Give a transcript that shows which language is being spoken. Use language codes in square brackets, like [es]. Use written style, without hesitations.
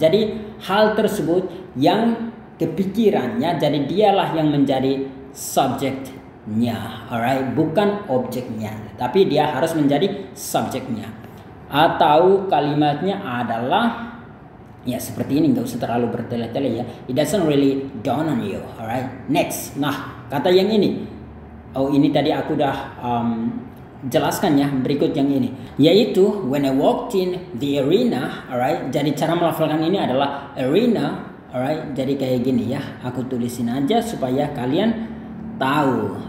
[id] Jadi hal tersebut yang kepikirannya, jadi dialah yang menjadi subjeknya, alright, bukan objeknya, tapi dia harus menjadi subjeknya. Atau kalimatnya adalah ya seperti ini, nggak usah terlalu bertele-tele ya. [en] It doesn't really dawn on you, alright. [id] Next, nah kata yang ini, oh ini tadi aku udah jelaskan ya. Berikut yang ini, yaitu [en] when I walked in the arena, alright. [id] Jadi cara melafalkan ini adalah arena, alright. Jadi kayak gini ya. Aku tulisin aja supaya kalian tahu.